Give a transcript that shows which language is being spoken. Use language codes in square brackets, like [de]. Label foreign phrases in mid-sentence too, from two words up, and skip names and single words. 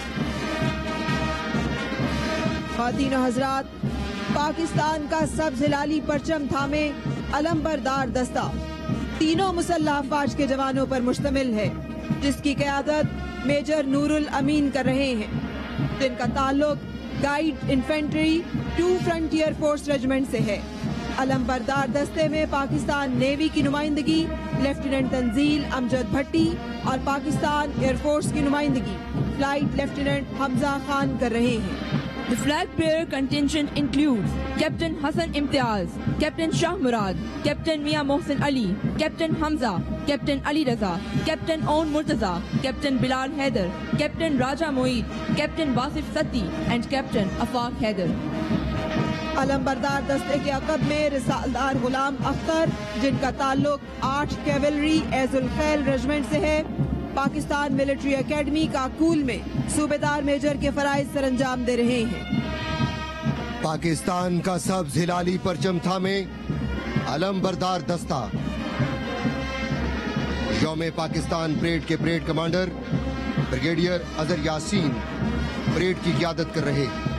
[ur] خواتین و حضرات، پاکستان کا سبز ہلالی پرچم تھامے علم بردار دستہ تینوں مسلح افواج کے جوانوں پر مشتمل ہے، جس کی قیادت میجر نور الامین کر رہے ہیں، جن کا تعلق گائیڈ انفینٹری 2 فرنٹیئر فورس ریجمنٹ سے ہے. علم بردار دستے میں پاکستان نیوی کی نمائندگی لیفٹیننٹ تنزیل امجد بھٹی اور پاکستان ایئر فورس کی نمائندگی [en] Flight Lieutenant [ur] حمزہ خان کر رہے ہیں. [en] The flag bearer contingent includes Captain Hassan Imtiaz, Captain Shah Murad, Captain Mia Mohsin Ali, Captain Hamza, Captain Ali Raza, Captain Aun Murtaza, Captain Bilal Haider, Captain Raja Moeed, Captain Wasif Satti and Captain Afaq Haider. [ur] علم بردار دستے کے عقب میں رسالدار غلام اختر، جن کا تعلق 8 کیولری ایز الخیل ریجمنٹ سے ہے، پاکستان ملٹری اکیڈمی کاکول میں صوبیدار میجر کے فرائض سر انجام دے رہے ہیں. پاکستان کا سبز ہلالی پرچم تھامے علم بردار دستہ یوم پاکستان پریڈ کے [en] Parade Commander [ur] بریگیڈیئر اظہر یاسین پریڈ کی قیادت کر رہے.